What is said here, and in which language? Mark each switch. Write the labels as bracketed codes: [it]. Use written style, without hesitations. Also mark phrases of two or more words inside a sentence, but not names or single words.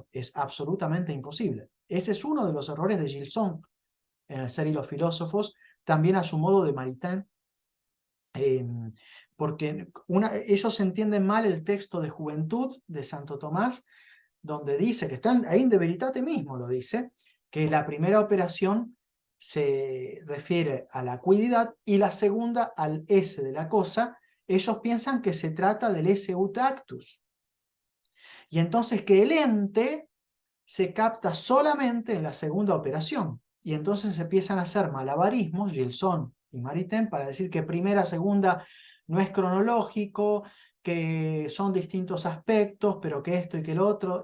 [es] Es absolutamente imposible. Ese es uno de los errores de Gilson en El ser y los filósofos, también a su modo de Maritain, porque ellos entienden mal el texto de Juventud de Santo Tomás, donde dice, que están ahí en De Veritate mismo lo dice, que la primera operación se refiere a la cuididad y la segunda al esse de la cosa. Ellos piensan que se trata del [la] esse ut actus. [es] Y entonces que el ente se capta solamente en la segunda operación. Y entonces empiezan a hacer malabarismos, Gilson y Maritain, para decir que primera, segunda no es cronológico, que son distintos aspectos, pero que esto y que el otro.